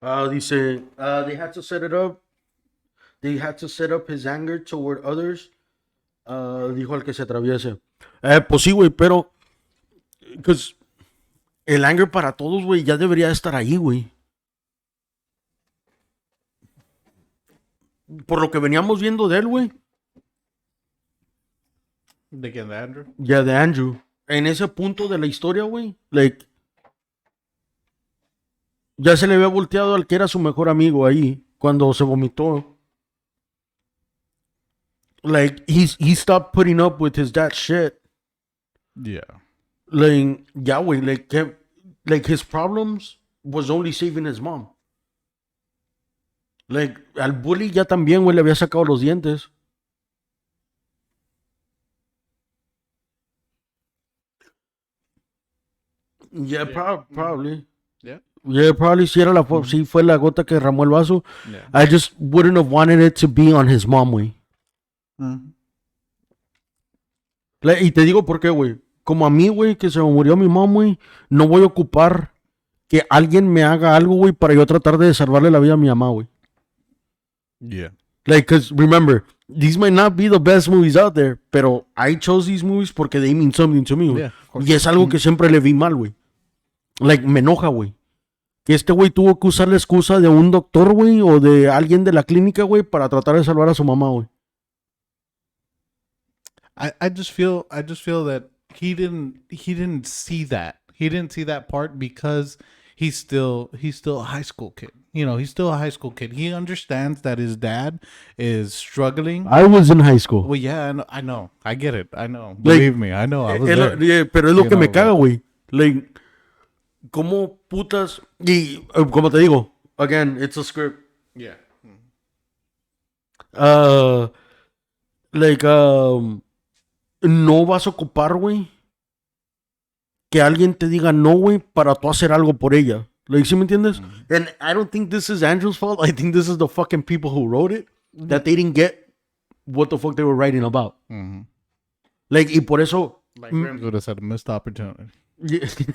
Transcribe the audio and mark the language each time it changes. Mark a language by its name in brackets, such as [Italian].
[Spanish] Dice, [English] they had to set it up. They had to set up his anger toward others. [Spanish] Dijo al que se atraviese. Pues sí, güey, pero... Because el anger para todos, güey, ya debería estar ahí, güey. Por lo que veníamos viendo de él, güey. ¿De quién? ¿De Andrew? Ya, de Andrew. En ese punto de la historia, güey, like... Ya se le había volteado al que era su mejor amigo ahí, cuando se vomitó. [English] Like, he stopped putting up with his dad's shit. Yeah. Like, yeah, güey, like his problems was only saving his mom. [Spanish] Like, al bully ya también, güey, le había sacado los dientes. [English] Yeah, probably. Yeah. Yeah, probably [Spanish] sí, sí fue la gota que derramó el vaso. [English] Yeah. I just wouldn't have wanted it to be on his mom, güey. [Spanish] Y te digo por qué, güey. Como a mí, güey, que se me murió mi mom, güey, no voy a ocupar que alguien me haga algo, güey, para yo tratar de salvarle la vida a mi mamá, güey. [English] Yeah. Like, because remember, these might not be the best movies out there, [Spanish] pero [English] I chose these movies [Spanish] porque [English] they mean something to me, güey. Yeah, [Spanish] y es algo que siempre le vi mal, güey. Like, me enoja, güey. Que este güey tuvo que usar la excusa de un doctor, güey, o de alguien de la clínica, güey, para tratar de salvar a su mamá, güey. [English] I just feel that he didn't see that. He didn't see that part because he's still a high school kid. He's still a high school kid. He understands that his dad is struggling. I was in high school. Well, yeah, I know. I get it. I know. Believe me, I know. I was there. [Spanish] Pero es lo que me caga, güey. Like, ¿cómo putas? Y, como te digo, [English] again, it's a script. Yeah. [Spanish] Like, no vas a ocupar, güey, que alguien te diga no, güey, para tú hacer algo por ella. Like, ¿sí me entiendes? [English] And I don't think this is Andrew's fault. I think this is the fucking people who wrote it, that they didn't get what the fuck they were writing about. [Spanish] Like, y por eso... [English] Like, Grims would have said a missed opportunity. Yeah.